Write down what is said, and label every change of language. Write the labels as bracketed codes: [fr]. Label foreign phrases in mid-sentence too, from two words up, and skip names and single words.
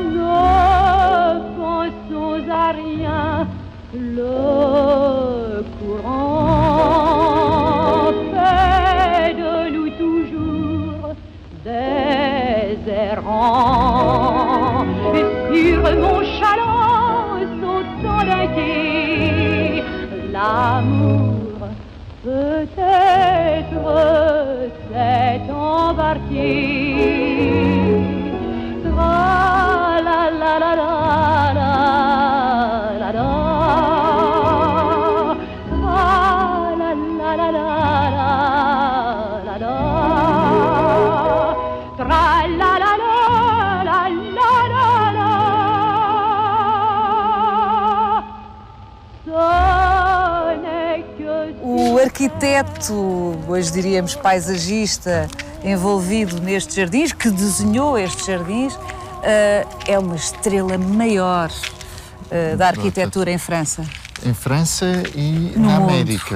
[fr] Ne pensons à rien, le courant fait de nous toujours des errants. Et sur mon chaland sautant d'un quai, l'amour peut-être s'est embarqué. Tra la la la la la la la. Tra la la la la la la la. Tra la la la la la la la. Ce n'est que [pt] O arquiteto, hoje diríamos paisagista, envolvido nestes jardins, que desenhou estes jardins, é uma estrela maior da arquitetura em França. Em França e No na mundo. América.